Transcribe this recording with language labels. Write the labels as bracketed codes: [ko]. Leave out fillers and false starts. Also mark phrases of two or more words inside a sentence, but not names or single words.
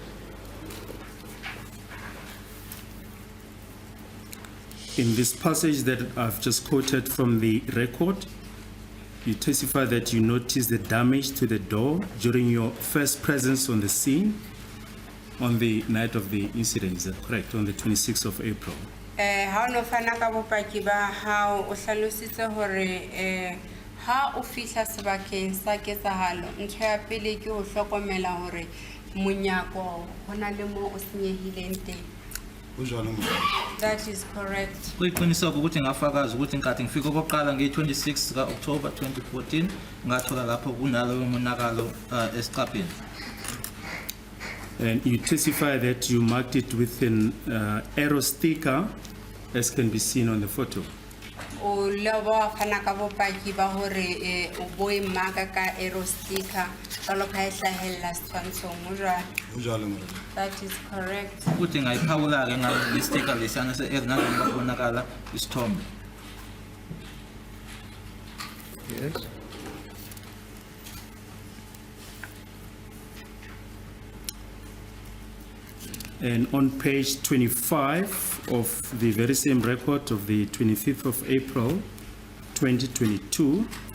[en] In this passage that I've just quoted from the record, you testify that you noticed the damage to the door during your first presence on the scene on the night of the incident. Is that correct? On the 26th of April. [st] Ha o no fana ka bopaki ba hao o hlalositse hore ha o fihla sebakeng sa ketsahalo ntho ya pele ke ho hlokomela hore monyako hona le mo o senyehileng teng. Ho jwalo morena. [en] That is correct. [zu] Kuyiqiniseka ukuthi ngafakaza ukuthi nkathi ngifika okokuqala nge-26 ka-October 2014 ngathola lapho kunalo umonakalo esiqapheni. [en] And you testify that you marked it with an arrow sticker, as can be seen on the photo. [st] O lebo fana ka bopaki ba hore o boe maka ka [en] arrow sticker [st] jalo ka e hlahella setshwantshong mo jwale. Ho jwalo morena. [en] That is correct. [zu] Ukuthi ngayiphawula-ke nge-sticker lesiyana se-r nalonga kubonakala isithombe. [en] Yes. And on page 25 of the very same record of the 25th of April 2022,